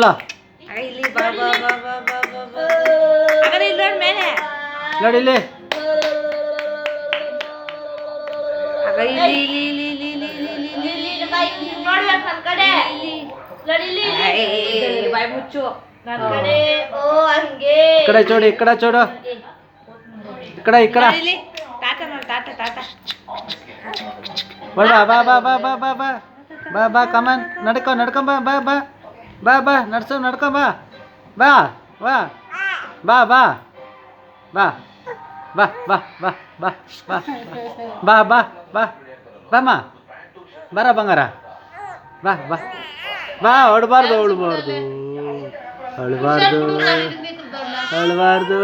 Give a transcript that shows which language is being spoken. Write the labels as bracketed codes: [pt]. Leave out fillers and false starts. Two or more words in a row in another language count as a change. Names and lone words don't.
[kn] ಇಲ್ಲಿ ಬಾ ಬಾ ಬಾ ಬಾ ಬಾ ಬಾ ಬಾ ಅಗರ ಇಲ್ಲಿ ನೋಡ್ ಮೇಲೆ ನೋಡಿ ಇಲ್ಲಿ ಅಗ ಇಲ್ಲಿ ಇಲ್ಲಿ ಇಲ್ಲಿ ಇಲ್ಲಿ ಇಲ್ಲಿ ಇಲ್ಲಿ ಬಾಯ್ ನೋಡ್ಬೇಕು ನನ್ನ ಕಡೆ ನೋಡಿ ಇಲ್ಲಿ ಬಾಯ್ ಮುಚ್ಚು ನನ್ನ ಕಡೆ ಓ ಹಂಗೆ [te] ఇక్కడ చూడు ఇక్కడ చూడు ఇక్కడ ఇక్కడ [kn] ಇಲ್ಲಿ ಟಾಟಾ ಮಾಡು ಟಾಟಾ ಟಾಟಾ ಬಾ ಬಾ ಬಾ ಬಾ ಬಾ ಬಾ ಬಾ ಬಾ ಬಾ ಕಮನ್ ನಡ್ಕೊ ನಡ್ಕೊ ಬಾ ಬಾ ಬಾ ಬಾ ಬಾ ನಡ್ಸು ನಡ್ಕೊ ಬಾ ಬಾ ಬಾ ಬಾ ಬಾ ಬಾ ಬಾ ಬಾ ಬಾ ಬಾ ಬಾ ಬಾ ಬಾ ಬಾ ಬಾಮ್ಮ ಬರ ಬಂಗಾರ ಬಾ ಬಾ ಬಾ ಹೊಡ್ಬಾರ್ದು ಹೊಡ್ಬಾರ್ದು ಅಳಬಾರ್ದು ಅಳಬಾರ್ದು